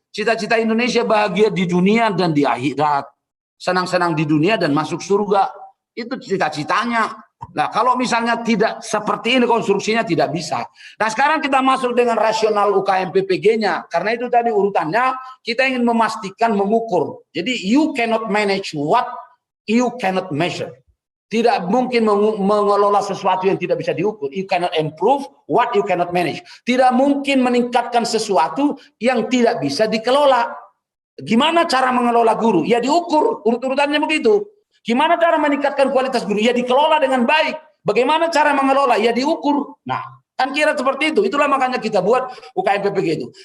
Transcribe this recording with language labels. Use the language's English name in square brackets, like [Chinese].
[Indonesian] Cita-cita Indonesia bahagia di dunia dan di akhirat. Senang-senang di dunia dan masuk surga. Itu cita-citanya. Nah, kalau misalnya tidak seperti ini konstruksinya tidak bisa. Nah, sekarang kita masuk dengan rasional UKM PPG-nya. Karena itu tadi urutannya kita ingin memastikan mengukur. Jadi [English] you cannot manage what you cannot measure. [Indonesian] Tidak mungkin mengelola sesuatu yang tidak bisa diukur. [English] You cannot improve what you cannot manage. [Indonesian] Tidak mungkin meningkatkan sesuatu yang tidak bisa dikelola. Gimana cara mengelola guru? Ya diukur, urut-urutannya begitu. Gimana cara meningkatkan kualitas guru? Ya dikelola dengan baik. Bagaimana cara mengelola? Ya diukur. Nah, kan kira seperti itu. Itulah makanya kita buat UKM PPG itu.